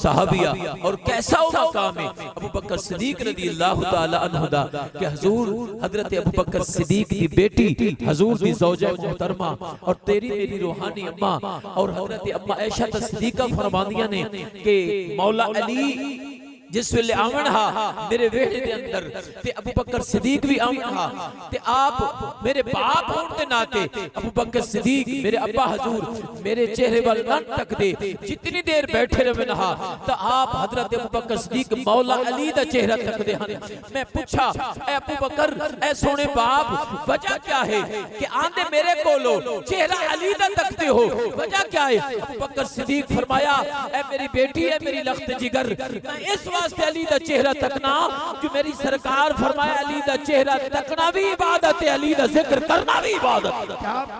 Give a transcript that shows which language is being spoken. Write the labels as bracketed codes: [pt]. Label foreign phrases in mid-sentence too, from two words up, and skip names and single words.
[pa] صحابیہ اور کیسا او مقام ہے ابو بکر صدیق [ar] رضی اللہ تعالی عنہ [pa] دا کہ حضور حضرت ابو بکر صدیق دی بیٹی حضور دی زوجہ محترمہ اور تیری میری روحانی اماں اور حضرت اماں عائشہ صدیقہ فرماندیاں نے کہ مولا علی جس ویلے آمن ہا میرے ویڑے دے اندر تے ابو بکر صدیق بھی آمن ہا تے آپ میرے باپ ہون دے ناتے ابو بکر صدیق میرے ابا حضور میرے چہرے وال نہ تک دے جتنی دیر بیٹھے رہن ہا تا آپ حضرت ابو بکر صدیق مولا علی دا چہرہ تک دے ہن میں پوچھا اے ابو بکر اے سونے باپ وجہ کیا ہے کہ آندے میرے کولو چہرہ علی دا تک دے ہو وجہ کیا ہے ابو بکر صدیق فرمایا اے میری بیٹی ہے میری لخت جگر میں اس واسطے علی دا چہرہ تکنا جو میری سرکار فرمایا علی دا چہرہ تکنا بھی عبادت ہے علی دا ذکر کرنا بھی عبادت ہے